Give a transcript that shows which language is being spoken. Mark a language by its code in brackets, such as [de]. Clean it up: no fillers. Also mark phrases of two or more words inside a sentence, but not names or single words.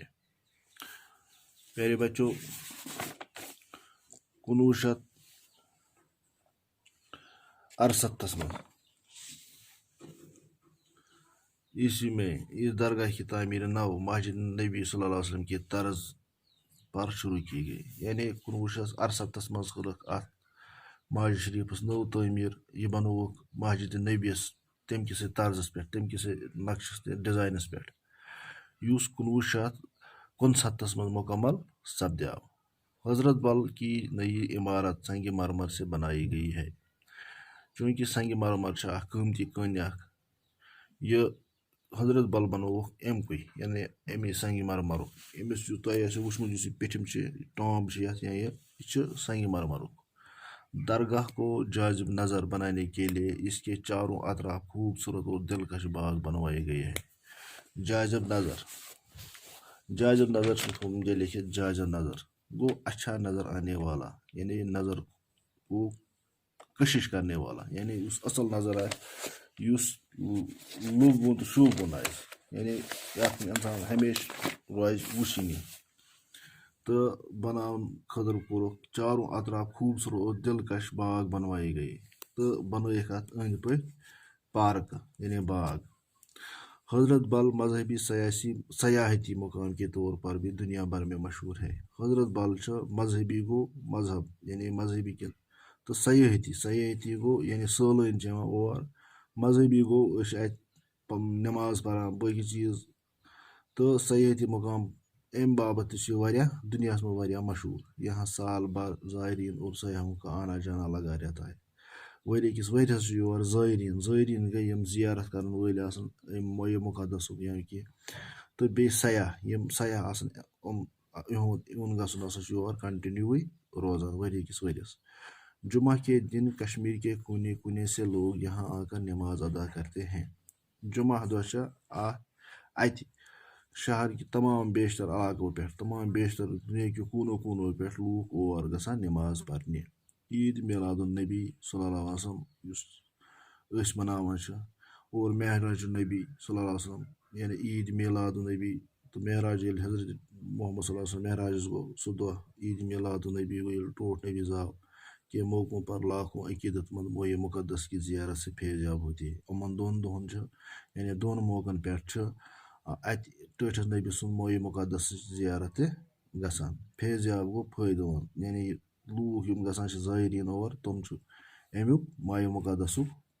[ur] پیارے بچوں، 1968 میں عیسوی میں اس درگاہ کی تعمیر نو مسجد نبی [ar] صلی اللہ علیہ وسلم [ur] کی طرز پر شروع کی گئی، یعنی [ks] 1968 مز کٔرٕکھ اتھ مسجد شریفس نو تعمیر۔ یہ بنووُکھ مسجد نبیس تمہِ کِسے طرزس پٮ۪ٹھ، تمہِ کِسے نقشس ڈیزائنس پٮ۪ٹھ، یُس 1969 مز مکمل سپدیو۔ [ur] حضرت بل کی نئی عمارت سنگ مرمر سے بنائی گئی ہے۔ [ks] چونکہ سنگ مرمر چھِ اکھ قۭمتی کٔنۍ اکھ، یہ حضرت بل بنووُکھ امکُے، یعنی امی سنگ مرمرُک۔ أمِس یُس تۄہہِ آسیو وٕچھمُت، یُس یہِ پیٚٹھِم چھِ، ٹامب چھِ یتھ، یا یہ چھِ سنگ مرمرُک۔ [ur] درگاہ کو جاذب نظر بنانے کے لیے اس کے چاروں اطراف خوبصورت اور دلکش باغ بنوائے گئے ہیں۔ جاذب نظر سے مجھے لکھت جاذب نظر گو اچھا نظر آنے والا، یعنی نظر کو کشش کرنے والا، یعنی اس اصل نظر آئے، [ks] یُس لُبوُن تہٕ شوٗبوُن آسہِ، یعنی یتھ انسان ہمیشہ روزِ وٕچھنی۔ تہٕ بناون خٲطرٕ کوٚرُکھ [ur] چاروں اطراف خوبصورت اور دلکش باغ بنوائے گئے، [ks] تہٕ بنٲیِکھ اتھ أنٛدۍ پٔکۍ پارکہٕ، یعنی باغ۔ [ur] حضرت بل مذہبی سیاحتی مقام کے طور پر بھی دنیا بھر میں مشہور ہے۔ [ks] حضرت بل چھِ مذہبی گو مذہب، یعنی مذہبی تہٕ سیاحتی گو یعنی سٲلٲنۍ چھِ یِوان اور، مذہبی گو أسۍ چھِ اتہِ نماز پران باقی چیٖز، تہٕ سیاحتی مقام امہِ باپتھ تہِ چھُ یہِ واریاہ دُنیاہس منٛز واریاہ مشہوٗر۔ [ur] یہاں سال بھر زائرین اور سیاحوں کا آنا جانا لگا رہتا ہے۔ [ks] ؤری کِس ؤریس چھُ یور زٲیریٖن گٔے یِم زیارت کرن وٲلۍ آسن امہِ مائع مقدسُک یا کینٛہہ، تہٕ بیٚیہِ سیاح، یِم سیاح آسن یِہُنٛد گژھُن ہسا چھُ یور کنٹِنیوٗوٕے روزان ؤری کِس ؤریس۔ [ur] جمعہ کے دن کشمیر کے کونے کونے سے لوگ یہاں آ کر نماز ادا کرتے ہیں۔ [ks] جمعہ دۄہ چھِ اتہِ [ur] شہر کی تمام بیشتر علاقوں پہ تمام بیشتر دنیا کے کونوں کونوں پہ لوگ [ks] اور گژھان نماز پرنہِ [ar] عید میلاد النبی صلی اللہ علیہ [ks] وسلم یُس أسۍ مناوان چھِ اور [ar] معراج النبی صلی اللہ علیہ وسلم [ks] یعنی [ar] عید میلاد النبی [ks] تو معراج ییٚلہِ حضرت محمد [ar] صلی اللہ علیہ وسلم [ks] معراجس گوٚو سُہ دۄہ [ar] عید میلاد النبی [ks] گوٚو ییٚلہِ ٹوٹھ نبی زاو [ur] کے موقعوں پر لاکھوں عقیدت مند موئے مقدس کی زیارت سے فیضیاب ہوتی ہے [ks] یِمن دۄن دۄہن چھِ یعنی دۄن موقعن پٮ۪ٹھ چھِ اَتہِ ٹٲٹھِس نبی سُنٛد موئے مقدس زیارت تہِ گژھان فیضیاب گوٚو فٲیدٕ وَن یعنی لوٗکھ یِم گژھان چھِ زٲیریٖن اور تِم چھِ امیُک مایہِ مقدسُک